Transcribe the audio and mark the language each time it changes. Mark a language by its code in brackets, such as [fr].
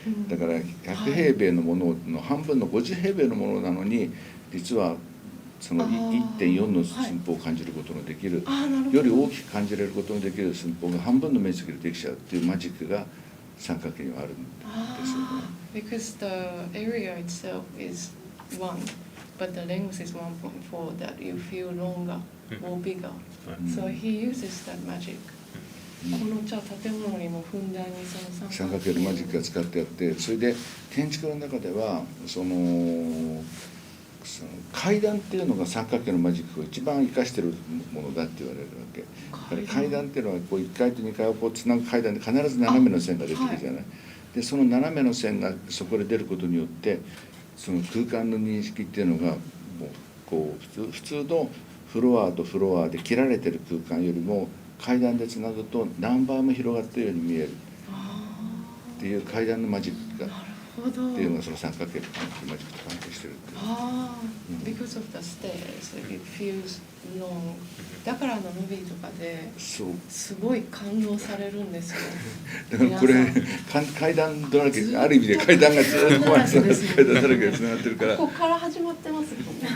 [ja] だから100平米のものの半分の50平米のものなのに、実はその 1.4 の寸法を感じることのできる、より大きく感じられることのできる寸法が半分の面積でできちゃうっていうマジックが三角形にはあるんですよね。 [en] Because the area itself is 1, but the length is 1.4 that you feel longer or bigger. So he uses that magic. [ja] この建物にもふんだんにその三角形のマジックが使ってあって、それで建築の中ではその階段っていうのが三角形のマジックを一番生かしているものだって言われるわけ。階段っていうのは1階と2階をつなぐ階段で必ず斜めの線が出てくるじゃない。でその斜めの線がそこで出ることによって、その空間の認識っていうのがもうこう普通のフロアとフロアで切られてる空間よりも階段でつなぐと何倍も広がったように見えるっていう階段のマジックがなるほど。っていうのがその三角形のマジックと関係してるっていう。ああ、 [en] because of the stairs, it feels long. [ja] だからムービーとかでそうすごい感動されるんですよ。だからこれ階段だらけ、ある意味で階段がずっと階段だらけでつながってるからここから始まってますもんね。